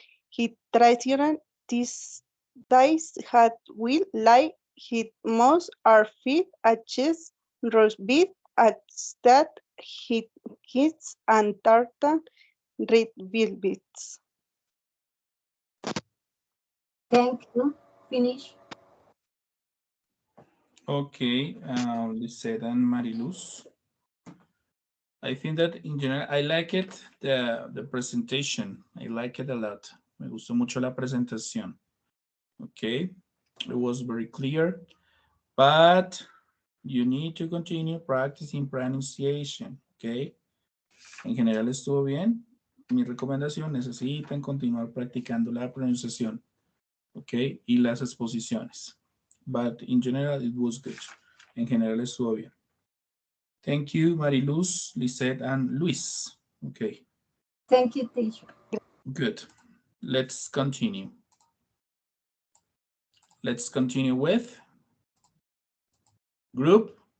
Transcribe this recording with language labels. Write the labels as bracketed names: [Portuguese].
[English] His traditional dice had will like his most are fit at chess, roast beef, at stat, hit kids and tartan red velvets. Thank you. Finish. Okay, Lisette and Mariluz. I think that in general, I like it, the presentation. I like it a lot. [Spanish] Me gustó mucho la presentación. [English] Okay, it was very clear, but you need to continue practicing pronunciation. [Spanish] Okay, en general estuvo bien. Mi recomendación, necesitan continuar practicando la pronunciación. Okay, y las exposiciones. [English] But in general, it was good. [Spanish] En general estuvo bien. [English] Thank you, Mariluz, Lisette, and Luis. Okay. Thank you, teacher. Good. Let's continue. Let's continue with group.